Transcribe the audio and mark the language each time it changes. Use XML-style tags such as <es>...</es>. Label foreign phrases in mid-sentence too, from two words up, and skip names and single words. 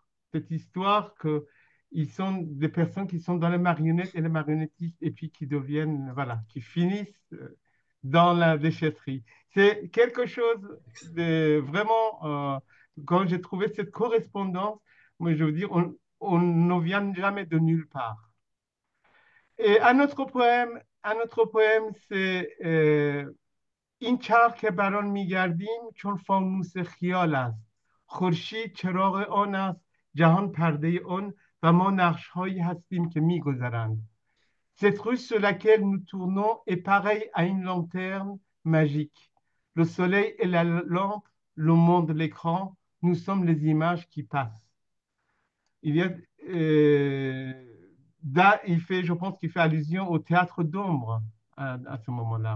<fr>Cette histoire que ils sont des personnes qui sont dans les marionnettes et les marionnettistes et puis qui deviennent, voilà, qui finissent dans la déchetterie. C'est quelque chose de vraiment, quand j'ai trouvé cette correspondance, moi je veux dire, on ne vient jamais de nulle part. Et un autre poème, c'est</fr> <fa>این چرخ که بر آن میگردیم چون فانوس خیال است خورشید چراغ آن است جهان پرده آن و ما نقش هایی هستیم که میگذرند.</fa> <fr>Cette rue sur laquelle nous tournons est pareille à une lanterne magique. Le soleil est la lampe, le monde l'écran, nous sommes les images qui passent. Il y a, là, je pense qu'il fait allusion au théâtre d'ombre à ce moment-là.</fr>